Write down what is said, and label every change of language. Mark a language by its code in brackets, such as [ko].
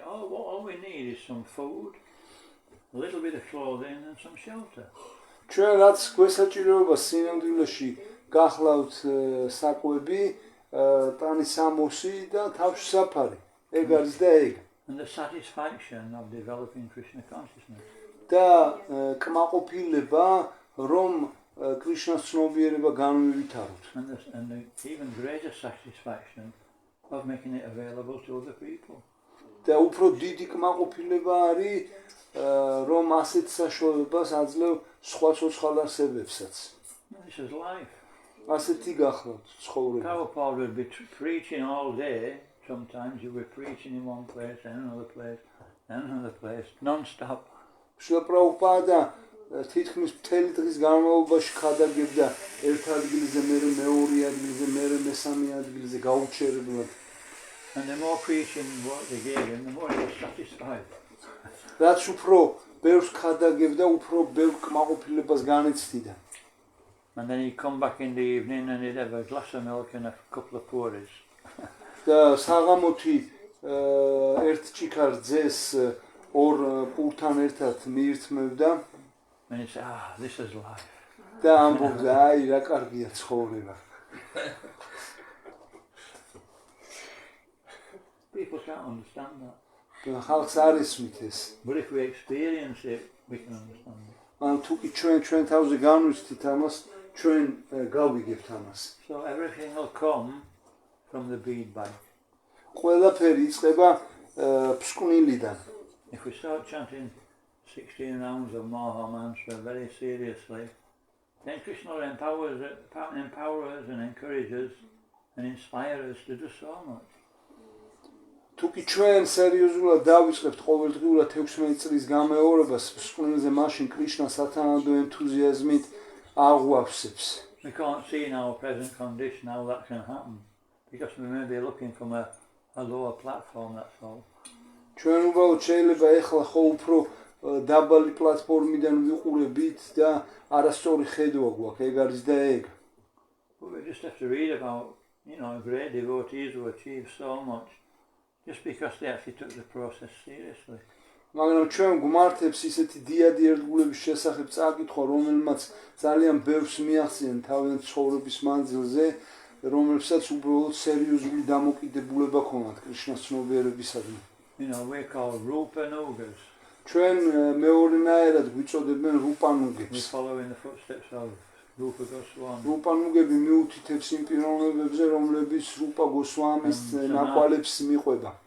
[en] All we need is some food, a little bit of clothing, and some shelter. [ka] ჩვენ რაც გვესაჭიროება სინამდვილეში გახლავთ საკვები, ტანის ამოსი და თავში საფარი. ეგ არის და ეგ. [en] And the satisfaction of developing Krishna consciousness. [ka] და კმაყოფილება რომ კრიშნას ცნობიერება განვივითაროთ. [en] And the even greater satisfaction of making it available to other people. [ka] და უფრო დიდი კმაყოფილება არის რომ ასეთ საშუალებას აძლევ სხვა ცოცხალ არსებებსაც. [en] This is life. [ka] ასეთი გახლავთ ცხოვრება. [en] Prabhupada would be preaching all day. Sometimes you were preaching in one place, then another place, then another place, non-stop. [ka] შრილა პრაბჰუპადა თითქმის მთელი დღის განმავლობაში ხადაგებდა ერთ ადგილზე, მერე მეორე ადგილზე, მერე მესამე ადგილზე გაუჩერებლად. [en] And the more preaching what they gave him, the more he was satisfied. [ka] რაც უფრო ბევრს ხადაგებდა, უფრო ბევრ კმაყოფილებას განიცდიდა. [en] And then he'd come back in the evening and he'd have a glass of milk and a couple of puris. [ka] და საღამოთი ერთ ჭიქარ ძეს ორ პურთან ერთად მიირთმევდა. [en] And he'd say, this is life. [ka] და ამბობდა, აი რა კარგია ცხოვრება. [en] People can't understand that. [ka] ხალხს არ ისმით ეს. [en] But if we experience it, we can understand it. [ka] ან თუ კი ჩვენ თავზე განვიცდით ამას, ჩვენ გავიგებთ ამას. [en] So everything will come from the bead bank. [ka] ყველაფერი იწყება ფსკვნილიდან. [en] If we start chanting 16 rounds of Maha Mantra very seriously, then Krishna will empower us and encourage us and inspire us to do so much. [ka] თუ კი ჩვენ სერიოზულად დავიწყებთ ყოველდღიურად 16 წლის გამეორებას ფსკვნილზე, მაშინ კრიშნა სათანადო ენთუზიაზმით აღვავსებს. [en] We can't see in our present condition how that can happen because we may be looking from a lower platform, that's all. [ka] ჩვენ უბრალოდ შეიძლება ეხლა ხო უფრო დაბალი პლატფორმიდან ვიყურებით და არასწორი ხედვა გვაქვს, ეგ არის და ეგ. [en] But we just have to read about, you know, great devotees who achieved so much just because they actually took the process seriously. [ka] მაგრამ ჩვენ გვმართებს ისეთი დიადი ერთგულების შესახებ წაკითხვა, რომელმაც ძალიან ბევრს მიაღწიენ თავიანთ ცხოვრების მანძილზე, რომელსაც უბრალოდ სერიოზული დამოკიდებულება ჰქონდათ კრიშნას ცნობიერებისადმი. [en] You know, we're called Rupanugas. [ka] ჩვენ მეორენაერად გვიწოდებენ [en] We [ka] რუპანუგებს. [en] follow in the footsteps of Rupa Goswami. [ka] რუპანუგები მიუთითებს იმ პიროვნებებზე, რომლებიც რუპა გოსვამის ნაკვალებს მიყვება